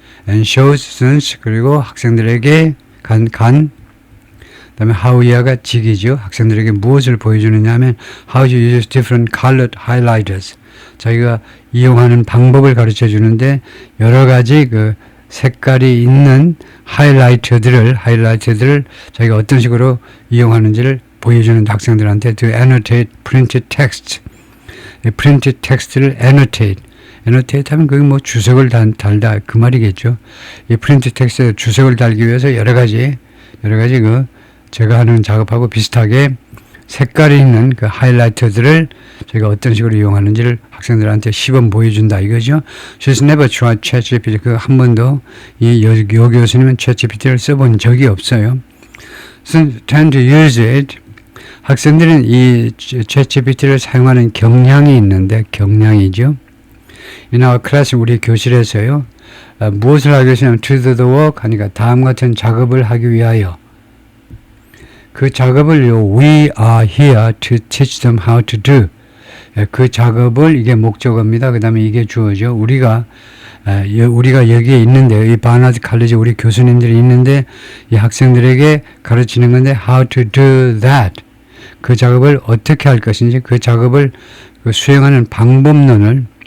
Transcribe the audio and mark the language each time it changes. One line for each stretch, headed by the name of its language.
English: And shows students,
Korean: 그리고 학생들에게 그다음에 how야가 직이죠. 학생들에게 무엇을 보여주느냐 하면
English: how to use different colored highlighters.
Korean: 자기가 이용하는 방법을 가르쳐 주는데 여러 가지 그 색깔이 있는 하이라이터들을 자기가 어떤 식으로 이용하는지를 보여주는 학생들한테
English: to annotate printed text.
Korean: printed text를 annotate 하면 그게 주석을 달다 그 말이겠죠. 이 printed text에 주석을 달기 위해서 여러 가지 제가 하는 작업하고 비슷하게 색깔이 있는 그 하이라이터들을 저희가 어떤 식으로 이용하는지를 학생들한테 시범 보여준다 이거죠.
English: She's never tried ChatGPT.
Korean: 그 한 번도 요 교수님은 ChatGPT를 써본 적이 없어요.
English: So tend to use it.
Korean: 학생들은 이 ChatGPT를 사용하는 경향이 있는데 경향이죠.
English: In our class
Korean: 우리 교실에서요. 무엇을 하기 위해서냐면
English: to do the work
Korean: 하니까 다음 같은 작업을 하기 위하여 그 작업을요
English: we are here to teach them how to do
Korean: 그 작업을 이게 목적어입니다. 그 다음에 이게 주어죠. 우리가 여기에 있는데 이 바나드 칼리지 우리 교수님들이 있는데 이 학생들에게 가르치는 건데
English: how to do that
Korean: 그 작업을 어떻게 할 것인지 그 작업을 수행하는 방법론을